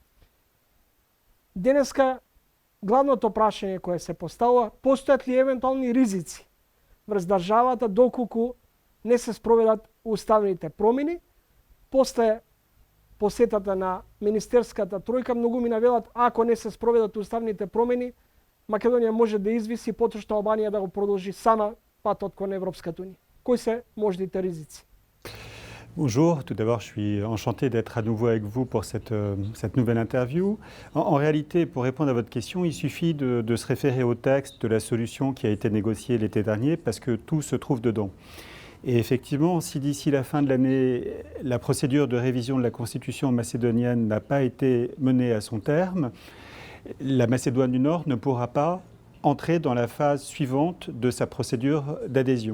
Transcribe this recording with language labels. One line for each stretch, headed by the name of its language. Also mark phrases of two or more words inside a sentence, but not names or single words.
Macedonian: Денеска главното прашање кое се поставува, постојат ли евентуални ризици врз државата доколку не се спроведат уставните промени? После посетата на министерската тројка многумина велат ако не се спроведат уставните промени, Македонија може да извиси, потрошно Албанија да го продолжи сама патот кон Европската унија. Кои се можните ризици?
French: Bonjour, tout d'abord je suis enchanté d'être à nouveau avec vous pour cette nouvelle interview. En réalité, pour répondre à votre question, il suffit de se référer au texte de la solution qui a été négociée l'été dernier parce que tout se trouve dedans. Et effectivement, si d'ici la fin de l'année, la procédure de révision de la constitution macédonienne n'a pas été menée à son terme, la Macédoine du Nord ne pourra pas entrer dans la phase suivante de sa procédure d'adhésion.